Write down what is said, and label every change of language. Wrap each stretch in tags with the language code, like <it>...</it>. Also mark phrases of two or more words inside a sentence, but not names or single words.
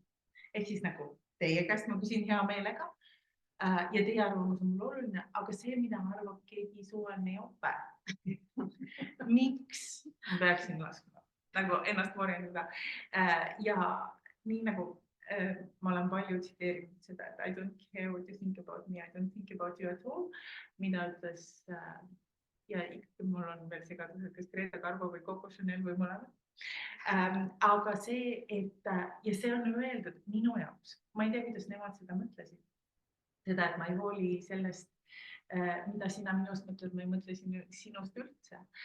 <et>Ehk siis nagu teie käest ma küsin hea meelega ja teie arvamus on mul oluline, aga see, mida arvab keegi suvaline jope, miks ma peaksin laskma nagu ennast morjendada. Ja nii nagu ma olen palju tsiteerinud seda, et</et> <en>I don't care what you think about me, I don't think about you at all,</en> <et>mida ütles ja ikkagi mul on veel segadused, kas Greta Garbo või Coco Chanel või mõlemad. Aga see, et ja see on öeldud minu jaoks, ma ei tea, kuidas nemad seda mõtlesid, seda, et ma ei hooli sellest, mida sina minust mõtled, ma ei mõtle sinust üldse.</et>